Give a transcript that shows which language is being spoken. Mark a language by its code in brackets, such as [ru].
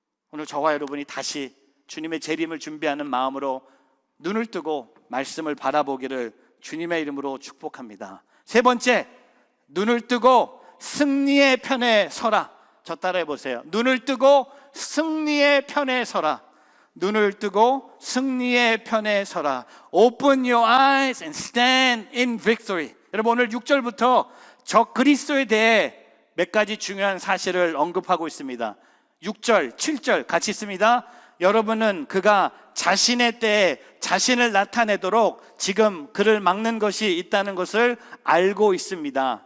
[ko] 오늘 저와 여러분이 다시 주님의 재림을 준비하는 마음으로 눈을 뜨고 말씀을 바라보기를 주님의 이름으로 축복합니다. 세 번째, 눈을 뜨고 승리의 편에 서라. 저 따라해 보세요. 눈을 뜨고 승리의 편에 서라. 눈을 뜨고 승리의 편에 서라. [en] Open your eyes and stand in victory. [ko] 여러분, 오늘 6절부터 적 그리스도에 대해 몇 가지 중요한 사실을 언급하고 있습니다. 6절, 7절 같이 있습니다. 여러분은 그가 자신의 때에 자신을 나타내도록 지금 그를 막는 것이 있다는 것을 알고 있습니다.